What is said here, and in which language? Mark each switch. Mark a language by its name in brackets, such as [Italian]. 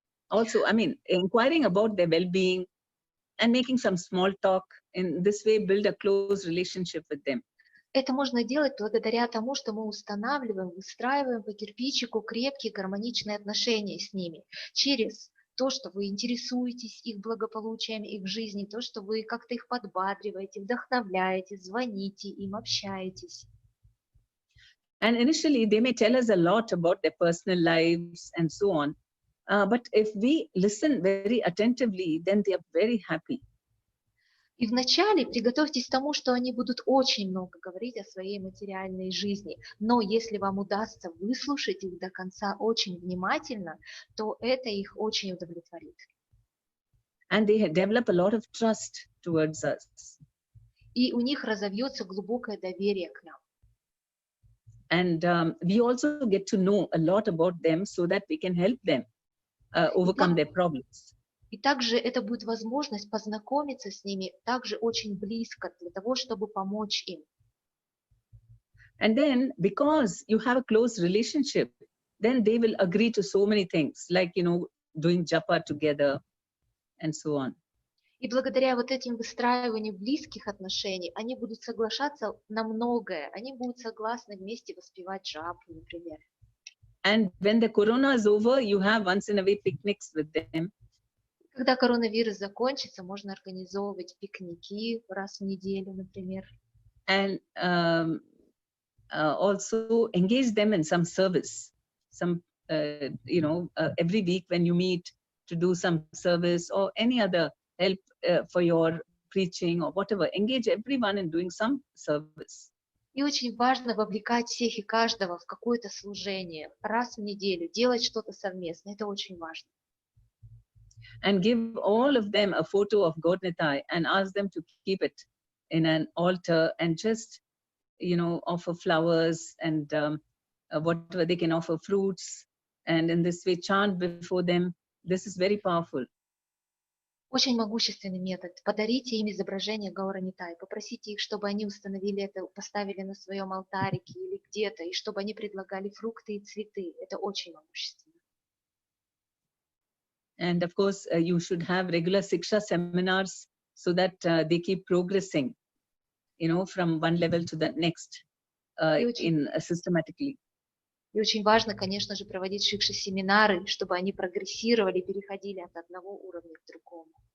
[English] Also, inquiring about their well-being and making some small talk. In this way, build a close relationship with them. [Russian] Это можно делать благодаря тому, что мы устанавливаем, выстраиваем по кирпичику крепкие гармоничные отношения с ними. Через то, что вы интересуетесь их благополучием, их жизни, то, что вы как-то их подбадриваете, вдохновляете, звоните им, общаетесь. [English] And initially, they may tell us a lot about their personal lives and so on. But if we listen very attentively, then they are very happy. [Russian] И вначале приготовьтесь к тому, что они будут очень много говорить о своей материальной жизни. Но если вам удастся выслушать их до конца очень внимательно, то это их очень удовлетворит. [English] And they develop a lot of trust towards us. [Russian] И у них разовьется глубокое доверие к нам. [English] And we also get to know a lot about them so that we can help them overcome their problems. [Russian] И также это будет возможность познакомиться с ними также очень близко для того, чтобы помочь им. [English] And then, because you have a close relationship, then they will agree to so many things, like, doing japa together and so on. [Russian] И благодаря вот этим выстраиванию близких отношений, они будут соглашаться на многое. Они будут согласны вместе воспевать джапу, например. [English] And when the corona is over, you have once in a way picnics with them. [Russian] Когда коронавирус закончится, можно организовывать пикники раз в неделю, например. [English] And also engage them in some service, every week when you meet to do some service or any other help for your preaching or whatever. Engage everyone in doing some service. [Russian] И очень важно вовлекать всех и каждого в какое-то служение раз в неделю, делать что-то совместно. Это очень важно. [English] And give all of them a photo of God Nitai and ask them to keep it in an altar and just, offer flowers and whatever they can offer, fruits, and in this way chant before them. This is very powerful. [Russian] Очень могущественный метод. Подарите им изображение Гаура Нитай, попросите их, чтобы они установили это, поставили на своем алтарике или где-то, и чтобы они предлагали фрукты и цветы. Это очень могущественно. [English] And of course, you should have regular Siksha seminars so that they keep progressing, from one level to the next systematically. [Russian] И очень важно, конечно же, проводить шикша-семинары, чтобы они прогрессировали, переходили от одного уровня к другому.